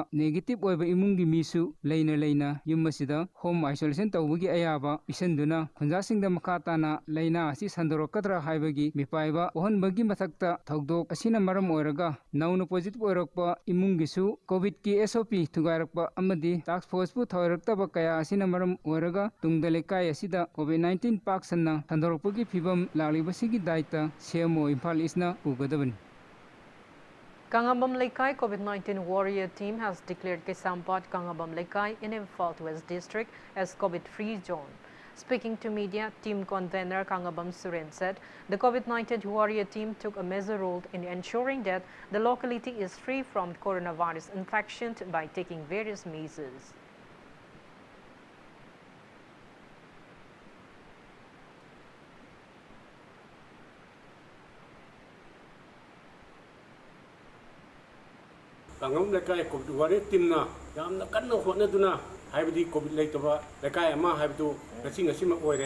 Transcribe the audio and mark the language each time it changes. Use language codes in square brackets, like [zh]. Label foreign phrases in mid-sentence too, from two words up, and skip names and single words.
[mni] negative oiba imungi misu leina yumasida [en] home isolation [mni] tawbagi ayaba isanduna khunja singda makha tana leina asi sandorokadra haibagi mipaiba ohonbagi mathakta thogdok asina maram oiraga nauna positive oirakpa imungisu COVID ki SOP thugarakpa amadi [en] task force [mni] pu thoiraktaba kaya asina maram oiraga tungda lekai asida COVID-19 paksanna thandorokpagi phibam laglibasigi daita CMO Imphal East na ugadabani. [en] Kangambam Lekai COVID-19 warrior team has declared Kesampat Kangambam Lekai in Imphal West District as COVID-free zone. Speaking to media, team convener Kangabam Suren said the COVID-19 warrior team took a major role in ensuring that the locality is free from coronavirus infection by taking various measures. [mni] Kangambam Lekai COVID warrior team na yamna kanna hotnaduna haibadi COVID leitaba lekai ama haibdu ngasi ma